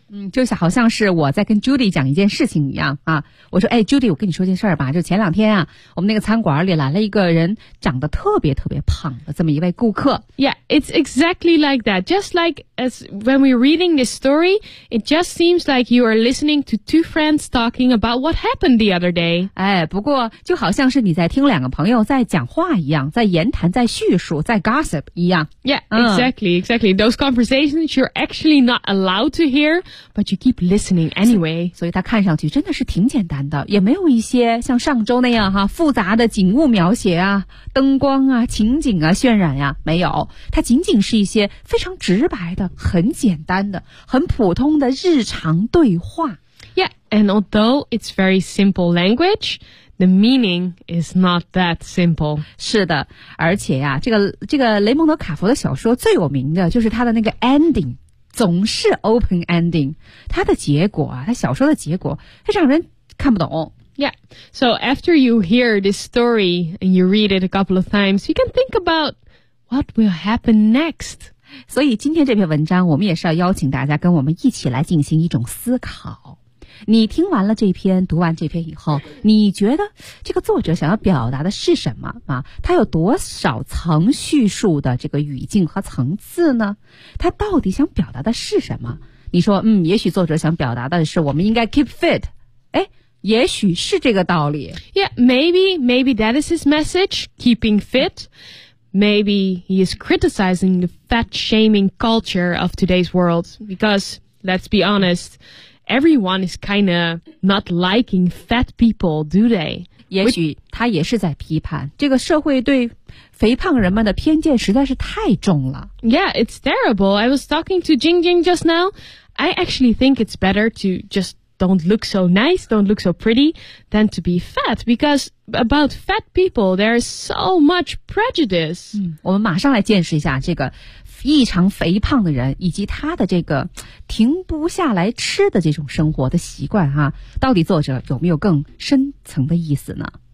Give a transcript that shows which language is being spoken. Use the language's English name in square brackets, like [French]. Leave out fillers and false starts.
[Chinese] 就是好像是我在跟 Judy 讲一件事情一样啊，我说哎 ,Judy, 我跟你说件事儿吧，就前两天啊我们那个餐馆里来了一个人长得特别特别胖的这么一位顾客。 [English] Yeah, it's exactly like that. Just like as when we're reading this story, it just seems like you are listening to two friends talking about what happened the other day. [Chinese] 哎，不过就好像是你在听两个朋友在讲话一样，在言谈，在叙述，在 gossip 一样。 [English] Yeah, exactly. Those conversations you're actually not allowed to hear,But you keep listening anyway. [Chinese] 所以它看上去真的是挺简单的，也没有一些像上周那样哈复杂的景物描写啊、灯光啊、情景啊、渲染呀、没有。它仅仅是一些非常直白的、很简单的、很普通的日常对话。 [English] Yeah, and although it's very simple language, the meaning is not that simple. [Chinese] 是的，而且呀、这个雷蒙德·卡佛的小说最有名的就是他的那个 ending。总是 open ending, 它的结果啊，它小说的结果，它让人看不懂。 [English] Yeah, so after you hear this story and you read it a couple of times, you can think about what will happen next. [Chinese] 所以今天这篇文章，我们也是要邀请大家跟我们一起来进行一种思考。你听完了这篇，读完这篇以后，你觉得这个作者想要表达的是什么啊？他有多少层叙述的这个语境和层次呢？他到底想表达的是什么？你说，也许作者想表达的是我们应该 [English] keep fit。 [Chinese] 哎，也许是这个道理。 [English] Yeah, maybe that is his message, keeping fit. Maybe he is criticizing the fat-shaming culture of today's world. Because, let's be honest, everyone is kind of not liking fat people, do they? [Chinese] 也许他也是在批判这个社会对肥胖人们的偏见实在是太重了。 [English] Yeah, it's terrible. I was talking to Jingjing just now. I actually think it's better to just don't look so nice, don't look so pretty, than to be fat. Because about fat people, there is so much prejudice. [Chinese] 我们马上来见识一下这个异常肥胖的人以及他的这个停不下来吃的这种生活的习惯哈、啊，到底作者有没有更深层的意思呢？